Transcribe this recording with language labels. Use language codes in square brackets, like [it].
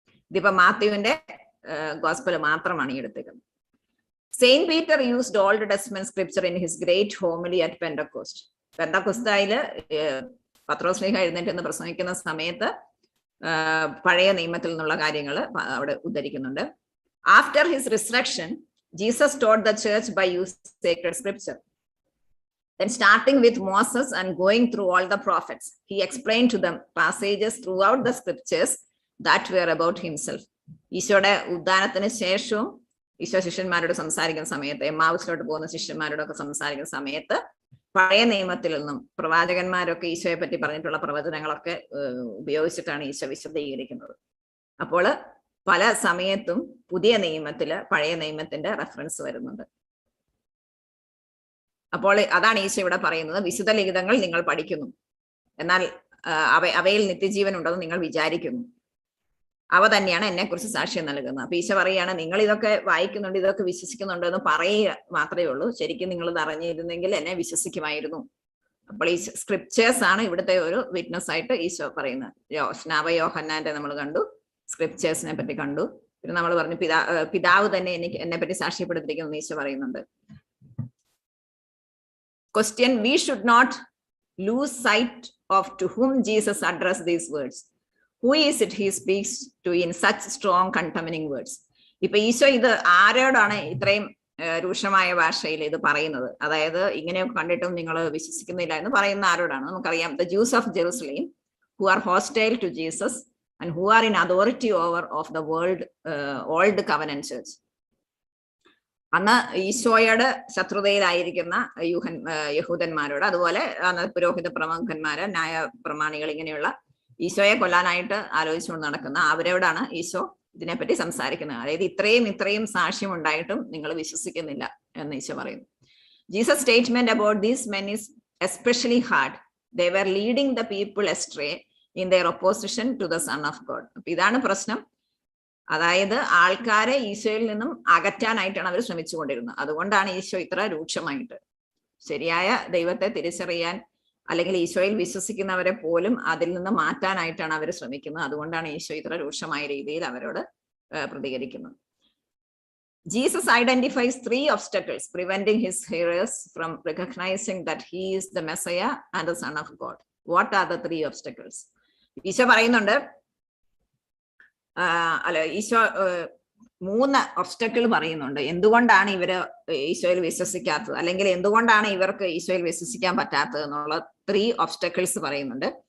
[ml] ഇതിപ്പോ മാത്യുവിന്റെ ഗോസ്പൽ മാത്രമാണ് ഈ എടുത്തേക്കുന്നത്. [en] Saint Peter used old testament scripture in his great homily at Pentecost. [ml] പെന്തക്കോസ്തായില് പത്രോസ്ലീഹ എഴുന്നേറ്റ് എന്ന് പ്രസംഗിക്കുന്ന സമയത്ത് പഴയ നിയമത്തിൽ നിന്നുള്ള കാര്യങ്ങൾ അവിടെ ഉദ്ധരിക്കുന്നുണ്ട്. [en] After his resurrection Jesus taught the church by using sacred scripture. Then starting with Moses and going through all the prophets, he explained to them passages throughout the scriptures that were about himself. [ml] ഈശോയുടെ ഉദ്ധാനത്തിന് ശേഷവും ഈശോ ശിഷ്യന്മാരോട് സംസാരിക്കുന്ന സമയത്ത്, എമ്മാവുസിലോട്ട് പോകുന്ന ശിഷ്യന്മാരോടൊക്കെ സംസാരിക്കുന്ന സമയത്ത് പഴയ നിയമത്തിൽ നിന്നും പ്രവാചകന്മാരൊക്കെ ഈശോയെ പറ്റി പറഞ്ഞിട്ടുള്ള പ്രവചനങ്ങളൊക്കെ ഉപയോഗിച്ചിട്ടാണ് ഈശോ വിശദീകരിക്കുന്നത്. അപ്പോൾ പല സമയത്തും പുതിയ നിയമത്തില് പഴയ നിയമത്തിന്റെ റെഫറൻസ് വരുന്നുണ്ട്. അപ്പോൾ അതാണ് ഈശോ ഇവിടെ പറയുന്നത്, വിശുദ്ധ ലിഖിതങ്ങൾ നിങ്ങൾ പഠിക്കുന്നു, എന്നാൽ അവയിൽ നിത്യജീവൻ ഉണ്ടെന്ന് നിങ്ങൾ വിചാരിക്കുന്നു, അവ തന്നെയാണ് എന്നെ കുറിച്ച് സാക്ഷ്യം നൽകുന്നത്. അപ്പൊ ഈശോ പറയാണ്, നിങ്ങൾ ഇതൊക്കെ വായിക്കുന്നുണ്ട്, ഇതൊക്കെ വിശ്വസിക്കുന്നുണ്ട് എന്ന് പറയുക മാത്രമേ ഉള്ളൂ, ശരിക്കും നിങ്ങൾ ഇത് അറിഞ്ഞിരുന്നെങ്കിൽ എന്നെ വിശ്വസിക്കുമായിരുന്നു. അപ്പോൾ ഈ സ്ക്രിപ്റ്റേഴ്സ് ആണ് ഇവിടുത്തെ ഒരു വിറ്റ്നസ് ആയിട്ട് ഈശോ പറയുന്നത്. സ്നാപയോഹന്നാന്റെ നമ്മൾ കണ്ടു, സ്ക്രിപ്റ്റേഴ്സിനെ പറ്റി കണ്ടു, പിന്നെ നമ്മൾ പറഞ്ഞു പിതാവ് തന്നെ എന്നെ പറ്റി സാക്ഷ്യപ്പെടുത്തിയിരിക്കുന്നു ഈശോ പറയുന്നുണ്ട്. [en] Question: we should not lose sight of to whom Jesus addressed these words. Who is it he speaks to in such strong condemning words? [ml] ഇപ്പൊ ഈശോ ഇത് ആരോടാണ് ഇത്രയും രൂക്ഷമായ ഭാഷയിൽ ഇത് പറയുന്നത്? അതായത് ഇങ്ങനെയൊക്കെ കണ്ടിട്ടും നിങ്ങൾ വിശ്വസിക്കുന്നില്ല എന്ന് പറയുന്ന ആരോടാണ്? നമുക്കറിയാം, [en] the Jews of Jerusalem who are hostile to Jesus and who are in authority over of the world old covenant church. [ml] അന്ന് ഈശോയുടെ ശത്രുതയിലായിരിക്കുന്ന യഹൂദന്മാരോട്, അതുപോലെ പുരോഹിത പ്രമുഖന്മാര്, ന്യായ പ്രമാണികൾ, ഇങ്ങനെയുള്ള ഈശോയെ കൊല്ലാനായിട്ട് ആലോചിച്ചുകൊണ്ട് നടക്കുന്ന അവരോടാണ് ഈശോ ഇതിനെപ്പറ്റി സംസാരിക്കുന്നത്. അതായത് ഇത്രയും സാക്ഷ്യം ഉണ്ടായിട്ടും നിങ്ങൾ വിശ്വസിക്കുന്നില്ല എന്ന് ഈശോ പറയുന്നു. [en] Jesus statement about these men is especially hard. They were leading the people astray in their opposition to the Son of God. [ml] അപ്പൊ ഇതാണ് പ്രശ്നം. അതായത് ആൾക്കാരെ ഈശോയിൽ നിന്നും അകറ്റാനായിട്ടാണ് അവർ ശ്രമിച്ചുകൊണ്ടിരുന്നത്. അതുകൊണ്ടാണ് ഈശോ ഇത്ര രൂക്ഷമായിട്ട്, ശരിയായ ദൈവത്തെ തിരിച്ചറിയാൻ അല്ലെങ്കിൽ ഈശോയിൽ വിശ്വസിക്കുന്നവരെ പോലും അതിൽ നിന്ന് മാറ്റാനായിട്ടാണ് അവർ ശ്രമിക്കുന്നത്. അതുകൊണ്ടാണ് ഈശോ ഇത്ര രൂക്ഷമായ രീതിയിൽ അവരോട് പ്രതികരിക്കുന്നത്. [en] Jesus identifies 3 obstacles preventing his hearers from recognizing that he is the Messiah and the Son of God. What are the 3 obstacles? [ml] Isho പറയുന്നുണ്ട്, ഈശോ 3 ഒബ്സ്റ്റക്കിൾ പറയുന്നുണ്ട്. എന്തുകൊണ്ടാണ് ഇവര് ഈശോയിൽ വിശ്വസിക്കാത്തത്, അല്ലെങ്കിൽ എന്തുകൊണ്ടാണ് ഇവർക്ക് ഈശോയിൽ വിശ്വസിക്കാൻ പറ്റാത്തത് എന്നുള്ള 3 ഒബ്സ്റ്റക്കിൾസ് പറയുന്നുണ്ട്.